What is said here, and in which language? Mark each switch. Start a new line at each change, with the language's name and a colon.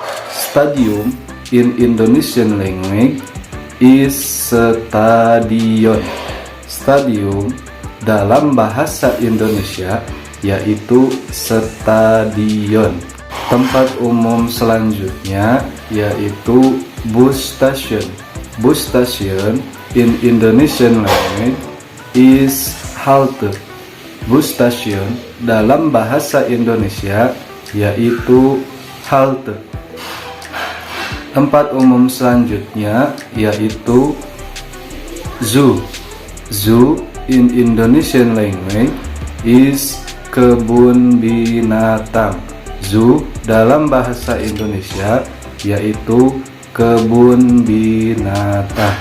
English: Stadium in Indonesian language is stadion.
Indonesian: Stadium dalam bahasa Indonesia yaitu stadion. Tempat umum selanjutnya yaitu bus station.
English: Bus station in Indonesian language is halte.
Indonesian: Bus station dalam bahasa Indonesia yaitu halte. Tempat umum selanjutnya yaitu zoo.
English: Zoo in Indonesian language is kebun binatang.
Indonesian: Zoo dalam bahasa Indonesia yaitu kebun binatang.